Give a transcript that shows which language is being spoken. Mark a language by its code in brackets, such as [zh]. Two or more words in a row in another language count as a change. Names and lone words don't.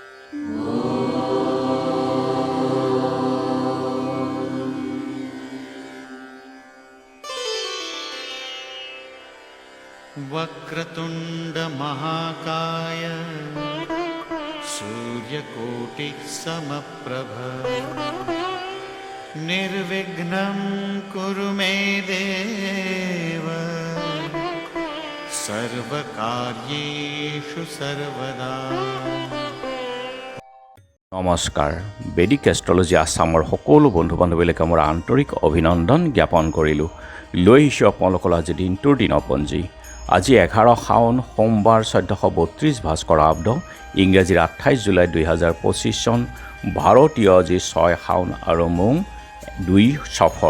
[sa] वक्रतुंड महाकाय सूर्यकोटि समप्रभ निर्विघ्नं कुरु मे देव सर्वकार्येषु सर्वदा। [as] নমস্কাৰ। বেদিক এষ্ট্ৰলজি আছামৰ সকলো বন্ধু বান্ধৱীলৈকে মোৰ আন্তৰিক অভিনন্দন জ্ঞাপন কৰিলোঁ। লৈ আহিছোঁ আপোনালোকৰ আজি দিনটোৰ দিনপঞ্জী। আজি 11 শাওন সোমবাৰ 1432 ভাস্কৰ আব্দ, ইংৰাজীৰ 28 জুলাই 2025 চন, ভাৰতীয় আজি 6 শাওন আৰু মোং 2 সফৰ।